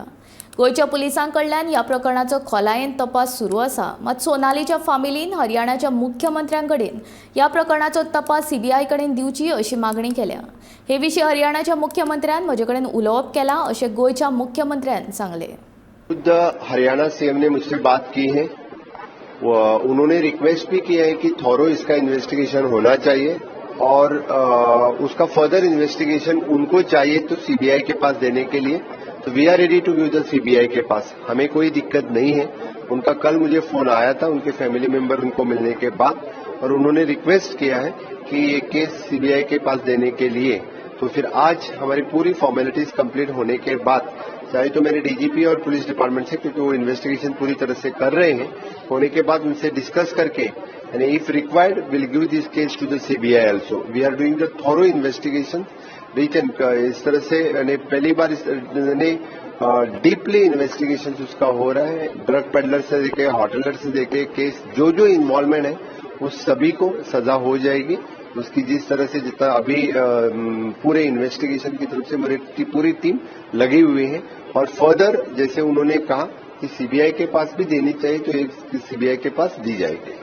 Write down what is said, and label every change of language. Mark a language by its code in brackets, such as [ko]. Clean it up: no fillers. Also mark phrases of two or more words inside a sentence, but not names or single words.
[kok] गोयच्या पुलिसां कडल्यान ह्या प्रकरणाचो खोलायेन तपास सुरू आसा, मात सोनालीच्या फामिलीन हरियाणाच्या मुख्यमंत्र्यांकडेन ह्या प्रकरणाचो तपास सीबीआय कडेन दिवची अशी मागणी केल्या। हे विशीं हरियाणाच्या मुख्यमंत्र्यान म्हजे कडेन उलोवप केलां अशें गोयच्या मुख्यमंत्र्यान सांगलें। [hi] हरियाणा सीएम ने मुझसे बात की है, उन्होंने रिक्वेस्ट भी किया है कि थॉरो इसका इन्वेस्टिगेशन होना चाहिए और उसका [en] further investigation [hi] उनको चाहिए तो सीबीआई के पास देने के लिए, तो [en] we are ready to give the CBI [hi] के पास, हमें कोई दिक्कत नहीं है। उनका कल मुझे फोन आया था उनके [en] family member [hi] उनको मिलने के बाद, और उन्होंने रिक्वेस्ट किया है कि ये केस सीबीआई के पास देने के लिए। तो फिर आज हमारी पूरी [en] formalities complete [hi] होने के बाद, चाहे तो मेरे डीजीपी और [en] police department [hi] से, क्योंकि वो इन्वेस्टिगेशन पूरी तरह से कर रहे हैं, होने के बाद उनसे डिस्कस करके यानी [en] if required will give this case to the CBI also. we are doing the thorough investigation reason, [hi] इस तरह से यानी पहली बार [en] deeply investigation [hi] उसका हो रहा है। [en] drug peddler [hi] से देखे, होटलर से देखे, केस जो इन्वॉल्वमेंट है उस सभी को सजा हो जाएगी। उसकी जिस तरह से जितना अभी पूरे इन्वेस्टिगेशन की तरफ से मेरी पूरी टीम लगी हुई है, और फर्दर जैसे उन्होंने कहा कि सीबीआई के पास भी देनी चाहिए तो एक सीबीआई के पास दी जाएगी।